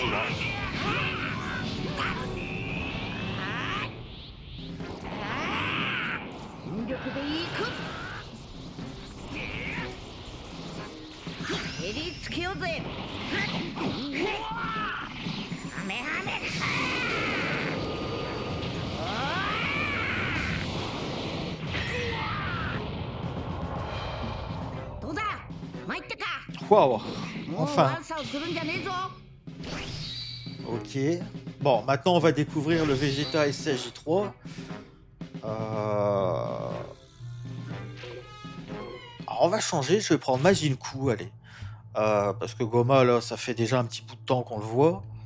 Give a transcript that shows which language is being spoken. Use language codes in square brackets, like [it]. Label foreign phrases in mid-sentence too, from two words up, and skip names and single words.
[fr] Hein. [ja] 全力でいく襟つけようぜハメハメどうだ参ったか [fr] Waouh, [ja] もう [fr] enfin. [ja] 悪さをするんじゃねえぞ [fr] Ok. Bon, maintenant on va découvrir le Vegeta SSJ3. Alors, on va changer, je vais prendre Majin Buu, allez. Parce que Goma, là, ça fait déjà un petit bout de temps qu'on le voit.